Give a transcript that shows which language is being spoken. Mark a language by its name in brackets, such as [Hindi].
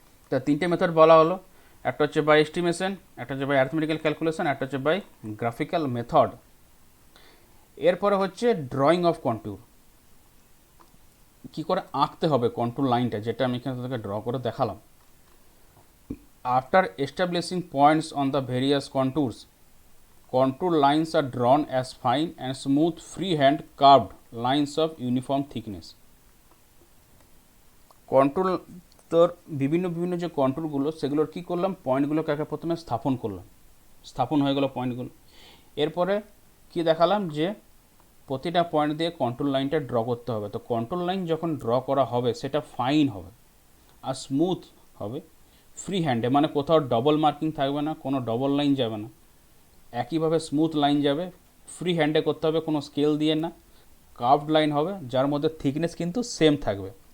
[Bangla] তা তিনটে মেথড বলা হলো, একটা হচ্ছে বাই এস্টিমেশন, একটা হচ্ছে বাই অ্যারিথমেটিক্যাল ক্যালকুলেশন, একটা হচ্ছে বাই গ্রাফিক্যাল মেথড। এরপরে হচ্ছে ড্রয়িং অফ কন্ট্যুর, কী করে আঁকতে হবে কন্ট্রোল লাইনটা, যেটা আমি এখানে তাদেরকে ড্র করে দেখালাম। [English] After establishing points on the various contours, contour lines are drawn as fine and smooth freehand carved lines of uniform thickness. [Bangla] Control তোর বিভিন্ন বিভিন্ন যে কন্ট্রোলগুলো, সেগুলোর কী করলাম, পয়েন্টগুলোকে আগে প্রথমে স্থাপন করলাম, স্থাপন হয়ে গেল পয়েন্টগুলো। এরপরে কি দেখালাম যে প্রতিটা পয়েন্ট দিয়ে কন্ট্রোল লাইনটা ড্র করতে হবে। তো কন্ট্রোল লাইন যখন ড্র করা হবে সেটা ফাইন হবে আর স্মুথ হবে, ফ্রি হ্যান্ডে, মানে কোথাও ডবল মার্কিং থাকবে না, কোনো ডবল লাইন যাবে না, একইভাবে স্মুথ লাইন যাবে, ফ্রি হ্যান্ডে করতে হবে, কোনো স্কেল দিয়ে না, কার্ভড লাইন হবে যার মধ্যে থিকনেস কিন্তু সেম থাকবে।